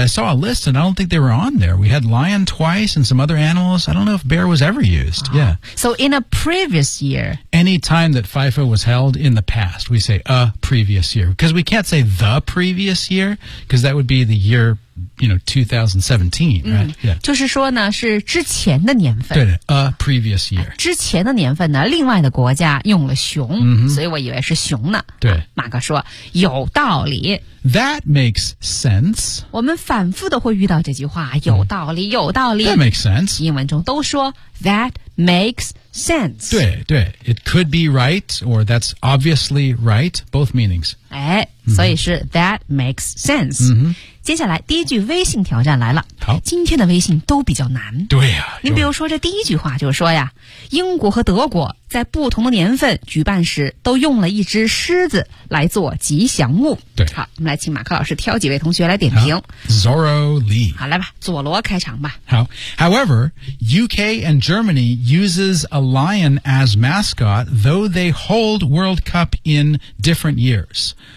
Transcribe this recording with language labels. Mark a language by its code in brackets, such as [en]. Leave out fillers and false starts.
[en] I saw a list and I don't think they were on there. We had lion twice and some other animals. I don't know if bear was ever used. Yeah. So in a previous year. Any time that FIFA was held in the past, we say a previous year. Because we can't say the previous year, because that would be the year, you know, 2017, right? Yeah. [zh] 就是说呢是之前的年份。 [en] 对的 a previous year. [zh] 之前的年份呢另外的国家用了熊、所以我以为是熊呢。对。马哥说有道理。 [en] That makes sense. [zh] 我们反复的会遇到这句话有道理有道理。 [en] That makes sense. [zh] 英文中都说 [en] that makes sense. [zh] Sense. 对对 [en] it could be right, or that's obviously right, both meanings. [zh] 哎、所以是 [en] that makes sense. [zh] 接下来第一句微信挑战来了。好。今天的微信都比较难。对啊。您比如说这第一句话就是说呀英国和德国在不同的年份举办时都用了一只狮子来做吉祥物。对。好我们来请马克老师挑几位同学来点评。 [en] Zorro Lee. [zh] 好来吧佐罗开场吧。好。 [en] However, UK and Germany uses a lion as mascot though they hold World Cup in different years.